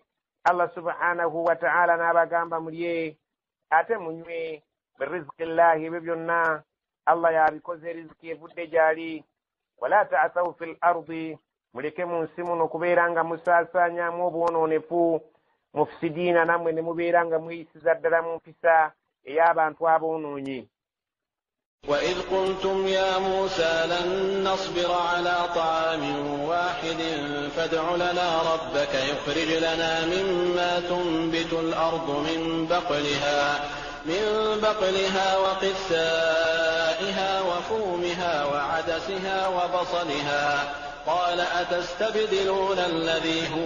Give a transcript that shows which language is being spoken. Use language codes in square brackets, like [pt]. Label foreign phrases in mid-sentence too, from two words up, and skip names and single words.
[ar] الله سبحانه وتعالى [lg] n'abagamba mulye ate munywe birizqillahi, ebyo byonna Allah yabikoze riziki evudde gyali. [ar] ولا تعثوا في الأرض, [lg] muleke mu nsi muno okubeera nga musaasaanyamu obwonoonefu, mufsidiina nammwe ne mubeera nga mweyisiza ddala mu mpisa ey'abantu aboonoonyi. [ar] وإذ قلتم يا موسى لن نصبر على طعام واحد فادع لنا ربك يخرج لنا مما تنبت الأرض من بقلها وقثائها وفومها وعدسها وبصلها قال أتستبدلون الذي هو